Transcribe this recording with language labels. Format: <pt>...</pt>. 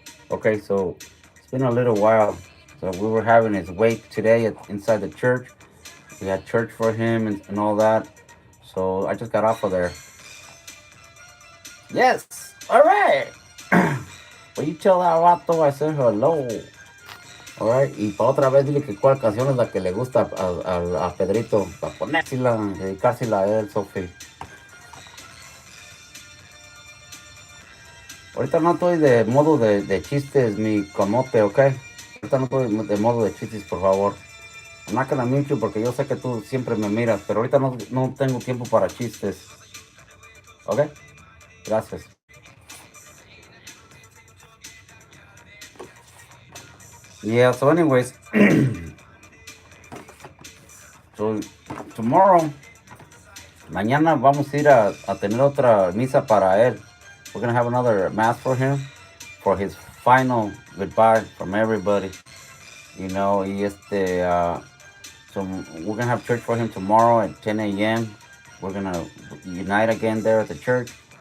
<en>Okay, so it's been a little while. So we were having his wake today inside the church. We had church for him and all that. So I just got off of there. Yes, all right. Well, you tell that vato I said hello. All right,</en> <es>y para otra vez dile que cuál canción es la que le gusta a Pedrito, para ponérsela, dedicársela a él, Sofi. Ahorita no estoy de modo de chistes, mi comote, ¿ok? Ahorita no estoy de modo de chistes, por favor.</es> <en>I'm not gonna mute you</en> <es>porque yo sé que tú siempre me miras, pero ahorita no tengo tiempo para chistes. ¿Ok? Gracias.</es> <en>Yeah, so anyways, so tomorrow,</en> <es>mañana vamos a ir a tener otra misa para él.</es> <en>We're gonna have another mass for him, for his final goodbye from everybody. You know, so we're gonna have church for him tomorrow at 10 a.m. We're gonna unite again there at the church.</en>